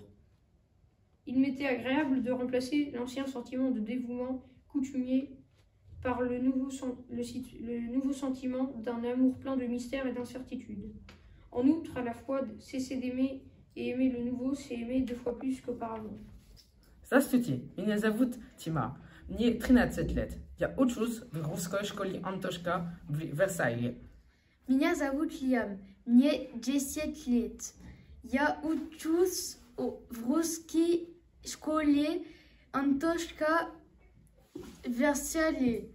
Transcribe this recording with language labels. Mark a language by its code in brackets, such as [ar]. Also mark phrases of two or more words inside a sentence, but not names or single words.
[fr] Il m'était agréable de remplacer l'ancien sentiment de dévouement coutumier par le nouveau sentiment d'un amour plein de mystère et d'incertitude. En outre, à la fois, cesser d'aimer et aimer le nouveau, c'est aimer 2 fois plus qu'auparavant. [ru] Здравствуйте, меня зовут Тима. Мне 13 лет. Я учусь в русской школе Антошка в Версале. Меня зовут Лиам. Мне 10 лет. Я учусь в русской школе Антошка в Версале.